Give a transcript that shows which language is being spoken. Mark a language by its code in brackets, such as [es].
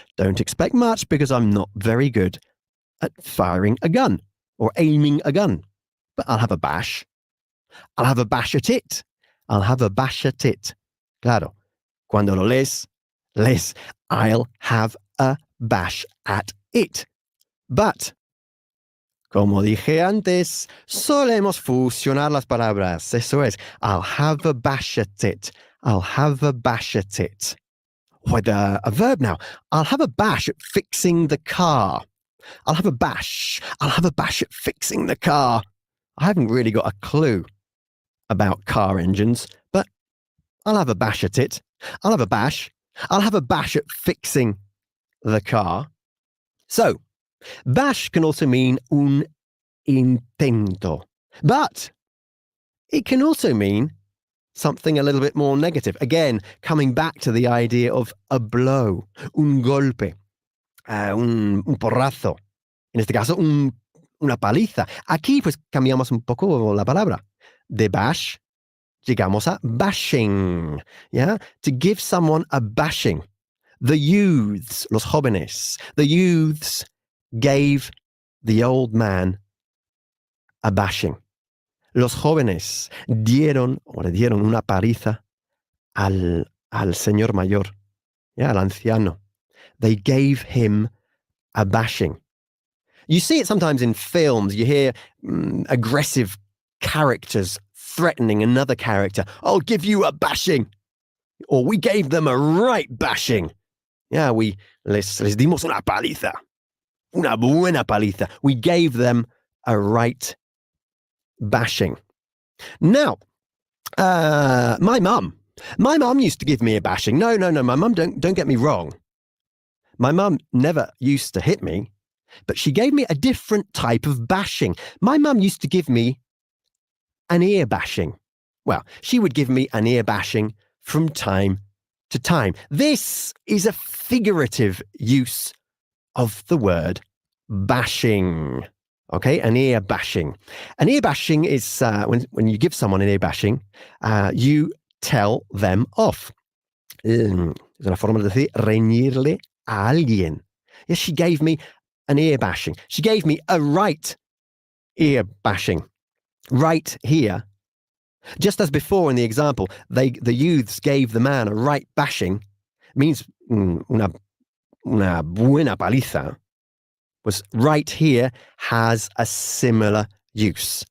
[en] Don't expect much because I'm not very good at firing a gun or aiming a gun. But I'll have a bash. I'll have a bash at it. I'll have a bash at it. [es] Claro. Cuando lo lees, [en] I'll have a bash at it. [es] But, como dije antes, solemos fusionar las palabras. Eso es. [en] I'll have a bash at it. I'll have a bash at it. With a verb now. I'll have a bash at fixing the car. I'll have a bash. I'll have a bash at fixing the car. I haven't really got a clue about car engines, but I'll have a bash at it. I'll have a bash. I'll have a bash at fixing the car. So, bash can also mean [es] un intento, [en] but it can also mean something a little bit more negative. Again, coming back to the idea of a blow, [es] un golpe, un porrazo. En este caso, una paliza. Aquí, pues, cambiamos un poco la palabra. De bash, llegamos a bashing. Yeah? [en] To give someone a bashing. The youths, [es] los jóvenes, [en] the youths gave the old man a bashing. [es] Los jóvenes le dieron una paliza al señor mayor, al anciano. [en] They gave him a bashing. You see it sometimes in films. You hear aggressive characters threatening another character. I'll give you a bashing. Or we gave them a right bashing. [es] Yeah, les dimos una paliza. Una buena paliza. [en] We gave them a right bashing. Now, my mum used to give me a bashing. No, my mum, don't get me wrong. My mum never used to hit me, but she gave me a different type of bashing. My mum used to give me an ear bashing. Well, she would give me an ear bashing from time to time. This is a figurative use of the word bashing. Okay, an ear bashing. An ear bashing is when you give someone an ear bashing, you tell them off. [es] Es una forma de decir reñirle a alguien. [en] Yes, she gave me an ear bashing. She gave me a right ear bashing. Right here Just as before in the example, the youths gave the man a right bashing, means [es] una buena paliza, [en] was right here has a similar use.